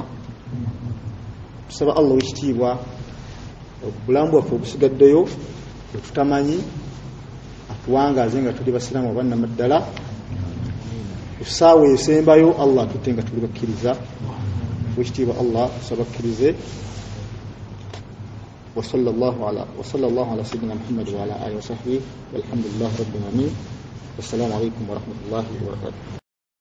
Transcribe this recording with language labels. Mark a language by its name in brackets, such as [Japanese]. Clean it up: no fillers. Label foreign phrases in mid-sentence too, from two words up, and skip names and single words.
[Ganda] Tusaba Allah w'ekitiibwa obulamu bwaffe obusigaddeyo bwe tutamanyi atuwangaaze nga tuli basiraamu abannamaddala. Essaawa esembayo Allah atutte nga tuli bakkiriza. W'ekitiibwa Allah tusaba akkirize. [Arabic] وصلى الله على سيدنا محمد وعلى آله وصحبه والحمد لله رب العالمين. والسلام عليكم ورحمة الله وبركاته.